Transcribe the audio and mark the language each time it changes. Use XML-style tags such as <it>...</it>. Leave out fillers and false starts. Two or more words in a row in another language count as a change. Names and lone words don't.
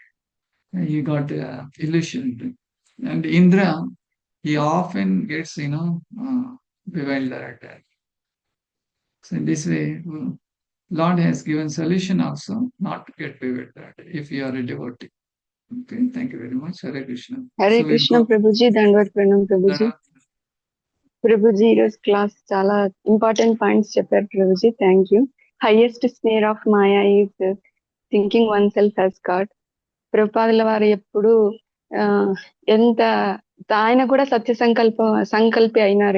<en>He got illusioned. And Indra, he often gets, bewildered. So in this way, Lord has given solution also not to get bewildered if you are a devotee. Okay, thank you very much. Hare Krishna. Hare Krishna, Prabhuji.</en> <hi>दण्डवत प्रणाम,</hi> <te>Prabhuji. Prabhuji, ఈరోజు క్లాస్ చాలా</te> <en>important points</en> <te>చెప్పారు ప్రభుజీ.</te> <en>thank you. highest snare of maya is thinking one self as God.</en> <te>ప్రభుపాదుల వారు ఎప్పుడు ఎంత ఆయన కూడా సత్య సంకల్పి అయినారు.</te>